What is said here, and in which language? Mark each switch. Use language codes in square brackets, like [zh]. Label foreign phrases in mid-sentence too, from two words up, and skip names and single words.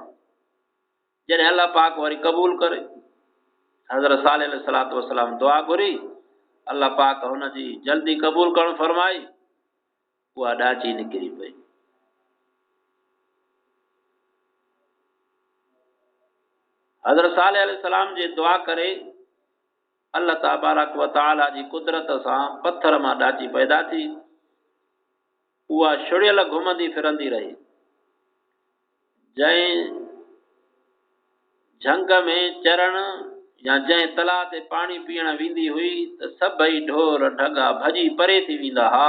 [sd] जॾहिं अल्लाह पाक वरी क़बूल करे, हज़रत सालेह [ar] عليه الصلاة والسلام [sd] दुआ घुरी, अल्लाह पाक हुन जी जल्दी क़बूल करणु फरमाई, उहा ॾाची निकिरी पई। हज़रत सालेह अलैहिस्सलाम जी दुआ करे अल्लाह [ar] تبارك وتعالى [sd] जी कुदरत सां पत्थर मां ॾाची पैदा थी। उहा छुड़ियल घुमंदी फिरंदी रही। जंहिं झंग में चरण या जंहिं तलाउ ते पाणी पीअण वेंदी हुई त सभई ढोर ढगा भॼी परे थी वेंदा हुआ।